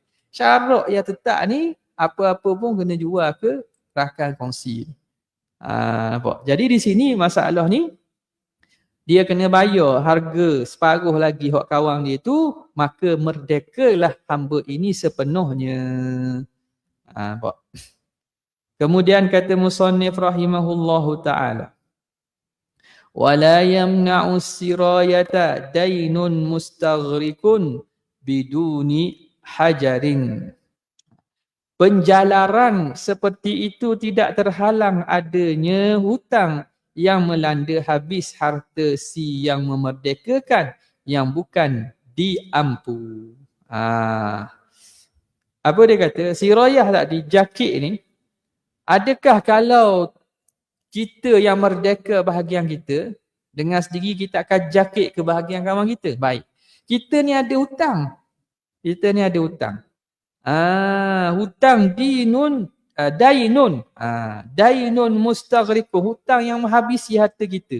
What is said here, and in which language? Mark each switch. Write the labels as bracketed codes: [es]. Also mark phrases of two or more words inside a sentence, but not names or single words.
[ms] Syarak yang tetap ni, apa-apa pun kena jual ke rakan kongsi. Nampak? Jadi di sini masalah ni, dia kena bayar harga separuh lagi hak kawan dia tu, maka merdekalah hamba ini sepenuhnya. Nampak? Kemudian kata musannif [ar] رحمه الله تعالى ولا يمنع السراية دين مستغرق بدون حجر. [ms] Penjalaran seperti itu tidak terhalang adanya hutang yang melanda habis harta si yang memerdekakan yang bukan diampu. Apa dia kata? Sirayah tadi, jakit ni, adakah kalau kita yang merdeka bahagian kita, dengan sendiri kita akan jakit ke bahagian kawan kita? Baik. Kita ni ada hutang. Hutang [ar] دين مستغرق, [ms] hutang yang menghabisi harta kita.